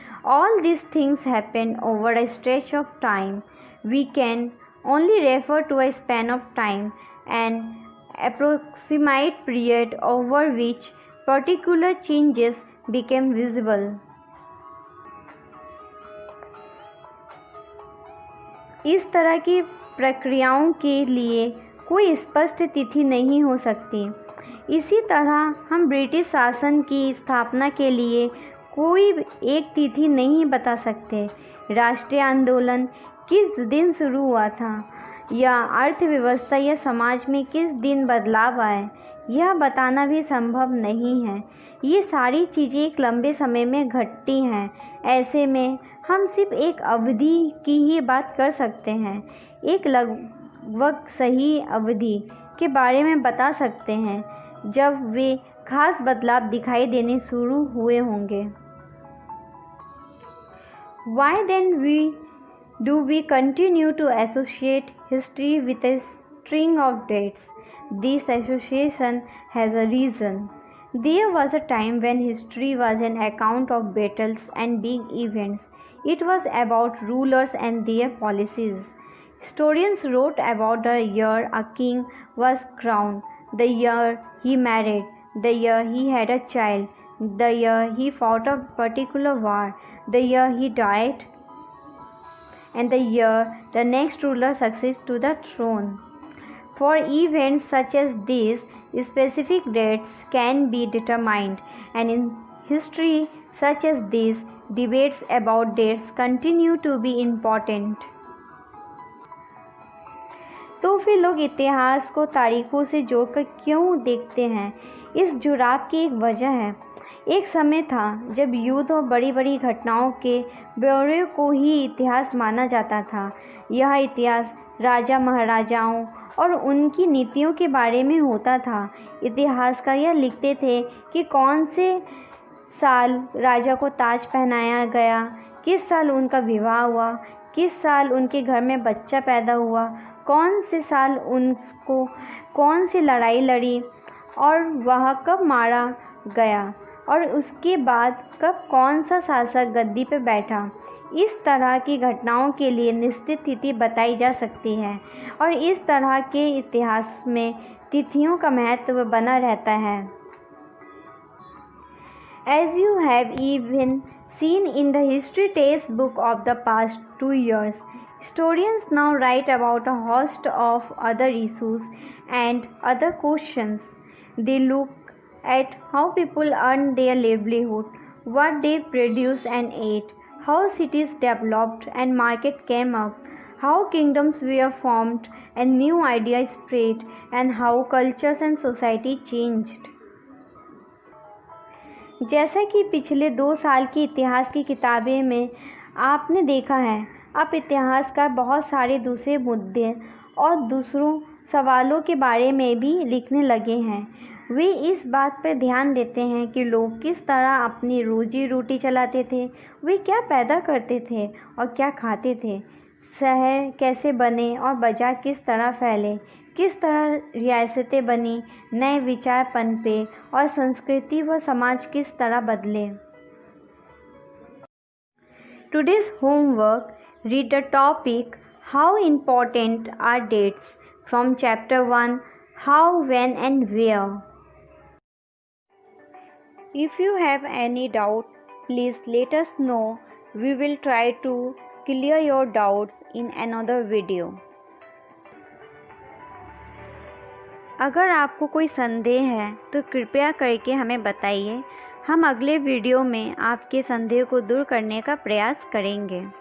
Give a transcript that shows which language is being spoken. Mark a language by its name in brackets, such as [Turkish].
[English] All these things happen over a stretch of time. We can only refer to a span of time, an approximate period over which particular changes became visible. [Hindi] इस तरह की प्रक्रियाओं के लिए कोई स्पष्ट तिथि नहीं हो सकती। इसी तरह हम ब्रिटिश शासन की स्थापना के लिए कोई एक तिथि नहीं बता सकते। राष्ट्रीय आंदोलन किस दिन शुरू हुआ था या अर्थव्यवस्था या समाज में किस दिन बदलाव आए, यह बताना भी संभव नहीं है। ये सारी चीज़ें एक लंबे समय में घटती हैं। ऐसे में हम सिर्फ एक अवधि की ही बात कर सकते हैं, एक लगभग सही अवधि के बारे में बता सकते हैं जब वे खास बदलाव दिखाई देने शुरू हुए होंगे। [English] Why then do we continue to associate history with a string of dates? This association has a reason. There was a time when history was an account of battles and big events. It was about rulers and their policies. Historians wrote about the year a king was crowned, the year he married, the year he had a child, the year he fought a particular war, the year he died, and the year the next ruler succeeds to the throne. For events such as these, specific dates can be determined, and in history such as this, debates about dates continue to be important. [Hindi] तो फिर लोग इतिहास को तारीखों से जोड़कर क्यों देखते हैं? इस जुड़ाव की एक वजह है। एक समय था जब युद्ध और बड़ी बड़ी घटनाओं के ब्यौरे को ही इतिहास माना जाता था। यह इतिहास राजा महाराजाओं और उनकी नीतियों के बारे में होता था। इतिहासकार यह लिखते थे कि कौन से साल राजा को ताज पहनाया गया, किस साल उनका विवाह हुआ, किस साल उनके घर में बच्चा पैदा हुआ, कौन से साल उनको कौन सी लड़ाई लड़ी और वह कब मारा गया, और उसके बाद कब कौन सा शासक गद्दी पर बैठा। इस तरह की घटनाओं के लिए निश्चित तिथि बताई जा सकती है और इस तरह के इतिहास में तिथियों का महत्व बना रहता है। [English] As you have even seen in the history textbook of the past 2 years, historians now write about a host of other issues and other questions. They look at how people earn their livelihood, what they produce and ate, how cities developed and market came up, how kingdoms were formed and new ideas spread, and how cultures and society changed. [Hindi] जैसा कि पिछले 2 साल की इतिहास की किताबें में आपने देखा है, अब इतिहासकार बहुत सारे दूसरे मुद्दे और दूसरों सवालों के बारे में भी लिखने लगे हैं। वे इस बात पर ध्यान देते हैं कि लोग किस तरह अपनी रोजी रोटी चलाते थे, वे क्या पैदा करते थे और क्या खाते थे, शहर कैसे बने और बाजार किस तरह फैले, किस तरह रियासतें बनी, नए विचार पनपे और संस्कृति व समाज किस तरह बदले। [English] Today's homework: read the topic How Important Are Dates from Chapter 1, How, When and Where. If you have any doubt, please let us know We will try to clear your doubts in another video. [Hindi] अगर आपको कोई संदेह है तो कृपया करके हमें बताइए। हम अगले वीडियो में आपके संदेह को दूर करने का प्रयास करेंगे।